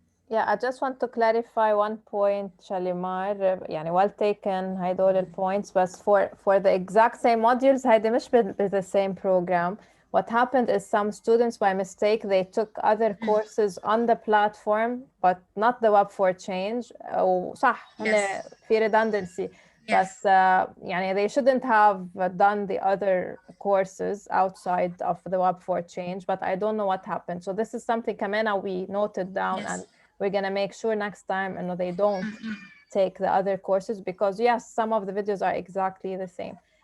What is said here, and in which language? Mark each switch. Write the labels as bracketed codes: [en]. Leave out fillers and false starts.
[en] Yeah, I just want to clarify one point, Shalimar. Well taken [ar] هيدول ال [en] points, but for the exact same modules [ar] هيدي مش [en] the same program. What happened is some students by mistake they took other courses on the platform but not the Web for Change. [ar] صح هن في redundancy. [en] But they shouldn't have done the other courses outside of the Web for Change, but I don't know what happened. So this is something Kamena we noted down, and we're gonna make sure next time they don't take the other courses, because yes, some of the videos are exactly the same.